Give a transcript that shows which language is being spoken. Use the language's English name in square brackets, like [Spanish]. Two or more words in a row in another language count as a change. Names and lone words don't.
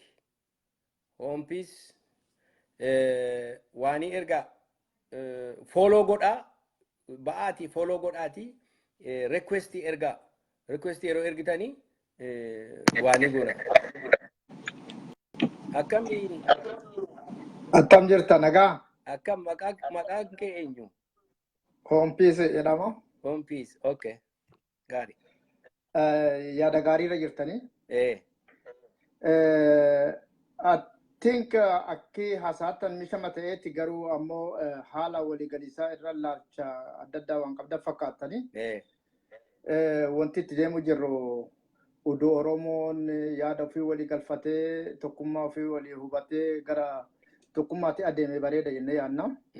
[English] Home peace [Oromo] waanii erga follow godhaa ba'aati follow godhaati request erga request yeroo ergitanii waanii goona. Akkamiin Attam jirta nagaa? akkam maqaan kee eenyu? [English] Home peace [Oromo] jedhama. [English] Home peace. [Oromo] Okay. Gaarii. Yaada gaariirra jirtanii. [English] I think [Oromo] akki hasaatan mishama ta'eetti garuu ammoo haala waliigaliisaa irra laalcha adda addaa waan qabda fakkaatanii. Wanti itti deemu jirru uduu Oromoon yaada ofii walii galfatee tokkummaa ofii walii hubatee gara tokkummaatti adeemee bareeda jennee yaadna.